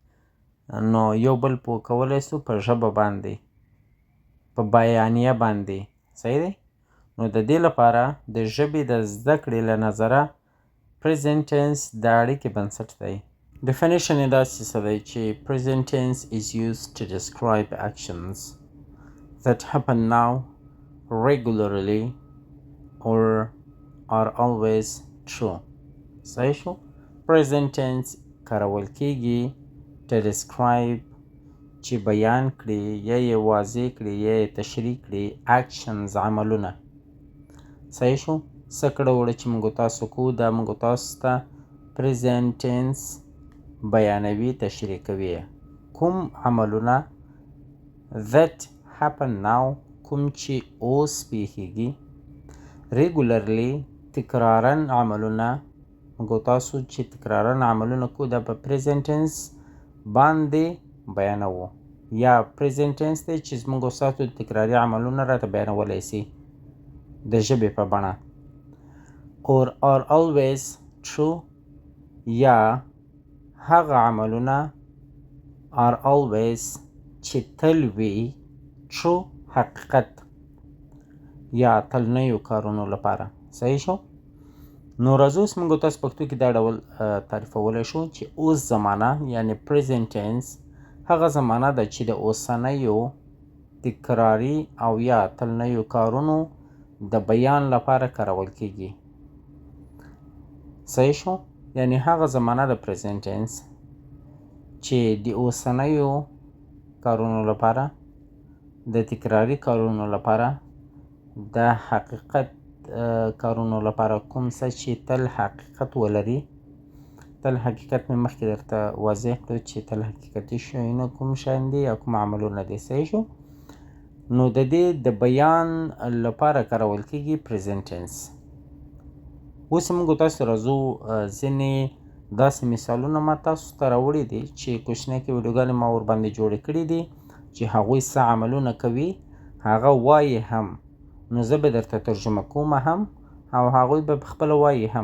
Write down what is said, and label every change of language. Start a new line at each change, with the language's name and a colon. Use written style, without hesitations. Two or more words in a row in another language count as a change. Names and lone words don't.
Pashto: نو یو بل پوه کولی سو په ژبه باندې په بیانیه باندې. صحیح دی؟ نو د دې لپاره د ژبې د زده کړې له نظره
English: present tense
Pashto: د اړیکې بنسټ دی. ډیفینیشن یې داسې څه دی چې
English: present tense is used to describe actions that happen now, regularly, or are always true.
Pashto: صحیح شو؟
English: present tense
Pashto: کارول کیږي
English: to describe
Pashto: چې بیان کړي یا یې واضح کړي یا یې تشریح کړي actions عملونه. صحیح شو؟ څه کړه وړه چې موږ تاسو کوو دا موږ تاسو ته
English: present tense
Pashto: بیانوي تشریح کوي. کوم عملونه
English: that happen now
Pashto: کوم چې اوس پیښیږي regularly تکرارا عملونه موږ تاسو چې تکرارا عملونه کوو دا په
English: present tense
Pashto: باندې بیانوو یا
English: present tense
Pashto: دی چې موږ تاسو تکراري عملونه راته بیانولی سي د ژبې په بڼه.
English: or are always true
Pashto: یا هغه عملونه
English: are always
Pashto: چې تل وي true حقیقت یا تلنیو کارونو لپاره. صحیح شو؟ نو راځو اوس موږ تاسو پښتو کې دا ډول تعریفولی شو چې اوس زمانه یعنی
English: present tense
Pashto: هغه زمانه ده چې د اوسنیو تکراري او یا تلنیو کارونو د بیان لپاره کارول کیږي. صحیح شو؟ یعنی هغه زمانه د
English: present tense
Pashto: چې د اوسنیو کارونو لپاره د تکراري کارونو لپاره د حقیقت کارونو لپاره کوم څه چې تل حقیقت ولري. تل حقیقت مې مخکې درته واضح کړو چې تل حقیقتي شیونه کوم شیان دي او کوم عملونه دي. صحیح شو؟ نو د دې د بیان لپاره کارول کیږي
English: present tense.
Pashto: اوس موږ تاسو راځو ځینې داسې مثالونه ما تاسو ته راوړي دي چې کوچنۍ کې ویډیوګانې ما ورباندې جوړې کړي دي چې هغوی څه عملونه کوي هغه وایي هم. نو زه به درته ترجمه کوم هم او هغوی به پخپله وایي هم.